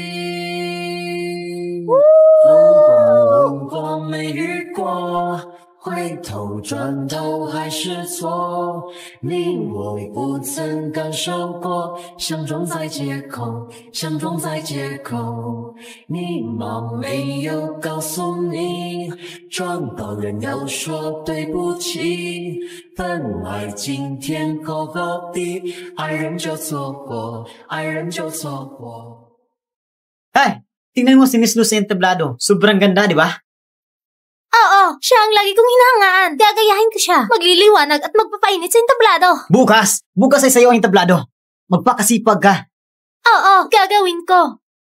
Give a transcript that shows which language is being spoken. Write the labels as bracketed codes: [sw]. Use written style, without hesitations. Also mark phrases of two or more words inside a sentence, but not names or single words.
[zh] 如果没遇过，回头转头还是错，你我不曾感受过，相撞在街口，相撞在街口，你妈没有告诉你，撞到人要说对不起，本来今天好好的，爱人就错过，爱人就错过。 [tl] Ay! Tingnan mo si Miss Lou sa entablado. Sobrang ganda, di ba? Oo, siya ang lagi kong hinahangaan. Gagayahin ko siya. Magliliwanag at magpapainit sa entablado. Bukas! Bukas ay sa'yo ang entablado. Magpakasipag ka. Oo, gagawin ko.